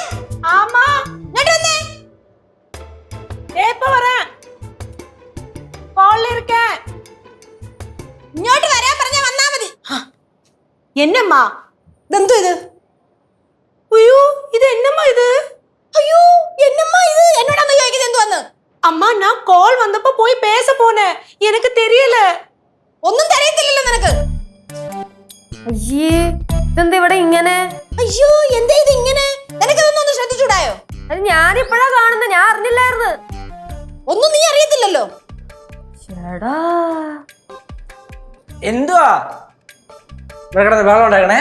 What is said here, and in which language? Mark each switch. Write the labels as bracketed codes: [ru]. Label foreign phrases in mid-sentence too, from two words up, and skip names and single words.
[ta] ஆமா, [ml] ഇങ്ങോട്ട് വന്നേ. [ta] எப்ப வரேன்? கால்ல இருக்கேன். [ml] ഇങ്ങോട്ട് വരാൻ പറഞ്ഞാ വന്നാ മതി. [ta] என்னம்மா? [ml] ഇതെന്തോ ഇത്? [ta] ஐயோ, இது என்னம்மா இது? [ml] അയ്യോ എന്നമ്മാ ഇത്? എന്നോടാന്ന് ചോദിക്കുന്നത് എന്തുവന്ന്? [ta] அம்மா நான் கால் வந்தப்ப போய் பேச போனேன், எனக்கு தெரியல. [ml] ഒന്നും തെരയത്തില്ലല്ലോ നിനക്ക്. അയ്യേ ഇതെന്താ ഇവിടെ ഇങ്ങനെ? അയ്യോ എന്താ ഇത് ഇങ്ങനെ? നിനക്കിതൊന്നും ഒന്ന് ശ്രദ്ധിച്ചൂടായോ? അത് ഞാനിപ്പോഴാ കാണുന്നത്, ഞാൻ അറിഞ്ഞില്ലായിരുന്നു. ഒന്നും നീ അറിയത്തില്ലല്ലോ. ചേടാ എന്തുവാ ഇവിടെ കിടന്ന് വെള്ളം ഉണ്ടാക്കണേ?